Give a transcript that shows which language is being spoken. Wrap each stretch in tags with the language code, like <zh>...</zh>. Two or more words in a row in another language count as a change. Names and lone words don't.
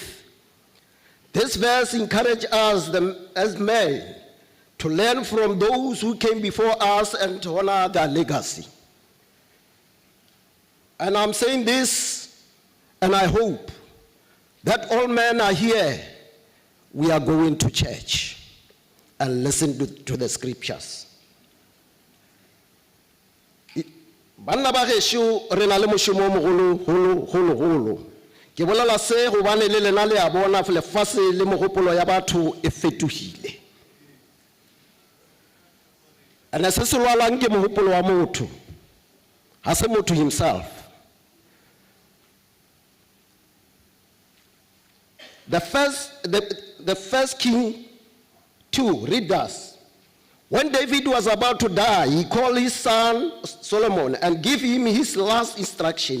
<en>This verse encourages us as men to learn from those who came before us and to honor their legacy. And I'm saying this, and I hope that all men are here. We are going to church and listen to the scriptures.</en> <nso>Banna ba gesho re na le moshomo o mogolo. Ke bolela se go bane le lena le a bona lefase le mogopolo ya batho e fetogile. Ana se se lwalang ke mogopolo wa motho, ha se motho himself.</nso> <en>The first King 2 read us. When David was about to die, he called his son Solomon and gave him his last instruction.</en>